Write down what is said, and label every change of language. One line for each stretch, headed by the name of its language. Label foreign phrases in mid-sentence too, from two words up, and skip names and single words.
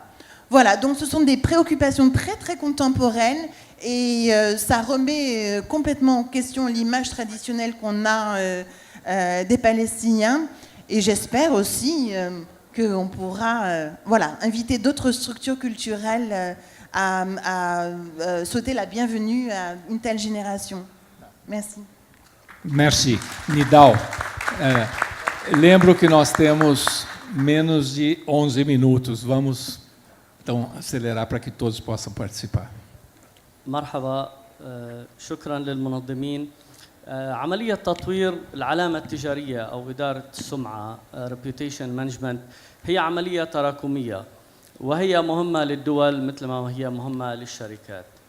French: Voilà, donc ce sont des préoccupations très très contemporaines et ça remet complètement en question l'image traditionnelle qu'on a des Palestiniens. Et j'espère aussi qu'on pourra inviter d'autres structures culturelles à souhaiter la bienvenue à une telle génération. Merci. Merci.
Portuguese: Nidal, lembro que nós temos menos de 11 minutos. Vamos, então, acelerar para que todos possam participar.
Arabic: مرحبا، شكرا للمنظمين. عملية تطوير العلامة التجارية أو إدارة السمعة
English: reputation management
Arabic: هي عملية تراكمية وهي مهمة للدول مثل ما هي مهمة للشركات.